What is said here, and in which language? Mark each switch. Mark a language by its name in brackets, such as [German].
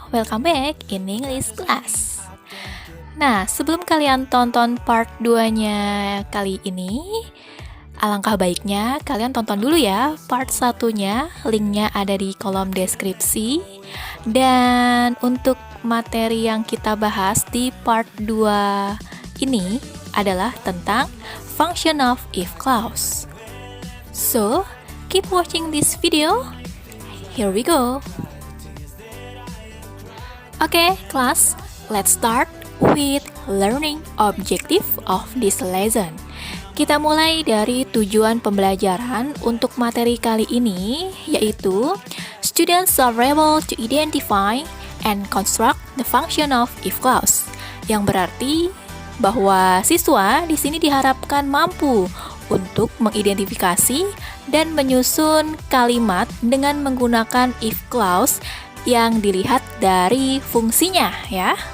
[English] Welcome back in English class. [Indonesian] Nah, sebelum kalian tonton part 2-nya kali ini, alangkah baiknya kalian tonton dulu ya part 1-nya. Linknya ada di kolom deskripsi. Dan untuk materi yang kita bahas di part 2 ini adalah tentang function of if clause. [English] So, keep watching this video. Here we go. Okay, class, let's start with learning objective of this lesson. [Indonesian] Kita mulai dari tujuan pembelajaran untuk materi kali ini, yaitu [English] students are able to identify and construct the function of if clause, [Indonesian] yang berarti bahwa siswa di sini diharapkan mampu untuk mengidentifikasi dan menyusun kalimat dengan menggunakan if clause yang dilihat dari fungsinya ya.